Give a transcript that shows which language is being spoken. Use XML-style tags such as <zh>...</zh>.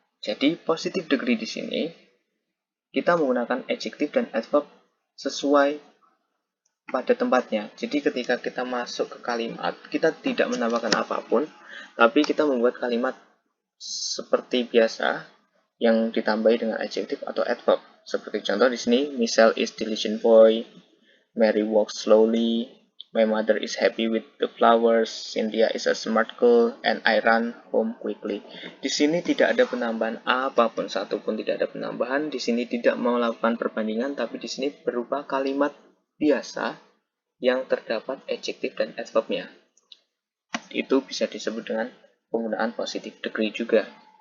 <id>Jadi positive degree di sini kita menggunakan adjektif dan adverb sesuai pada tempatnya. Jadi ketika kita masuk ke kalimat, kita tidak menambahkan apapun, tapi kita membuat kalimat seperti biasa yang ditambahi dengan adjective atau adverb.</id> <en>Seperti contoh di sini, Michelle is diligent boy, Mary walks slowly, my mother is happy with the flowers, Cynthia is a smart girl, and I run home quickly.</en> <id>Di sini tidak ada penambahan apapun, satupun tidak ada penambahan. Di sini tidak melakukan perbandingan, tapi di sini berupa kalimat biasa yang terdapat adjective dan adverbnya. Itu bisa disebut dengan penggunaan positive degree juga.</id>